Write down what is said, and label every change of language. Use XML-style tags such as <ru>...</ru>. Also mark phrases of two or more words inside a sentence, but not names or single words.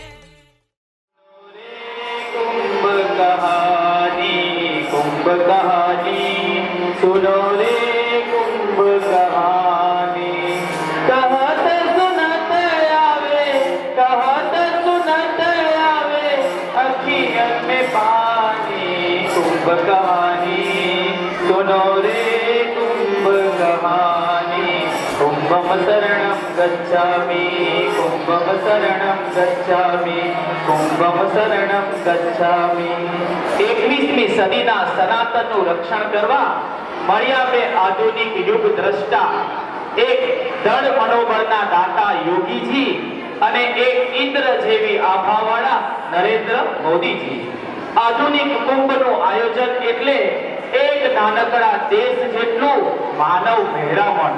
<hi>कुंभ कहानी सुनो रे कुंभ कहानी, कहत सुनत आवे कहत सुनत आवे अखियन में पानी। कुंभ कहानी सुनो रे कुंभ कहानी,</hi> <sa>कुंभम शरणं गच्छामि कुंभम शरणं गच्छामि कुंभम शरणं गच्छामि।</sa> <gu>21મી સદીના સનાતનનું રક્ષણ કરવા મળ્યા બે આધુનિક યુગ દ્રષ્ટા, એક દૃઢ મનોબળના દાતા યોગીજી અને એક ઇન્દ્ર જેવી આભાવાળા નરેન્દ્ર મોદીજી। આધુનિક કુંભનું આયોજન એટલે એક નાનકડા દેશ જેટલું માનવ મહેરામણ।</gu>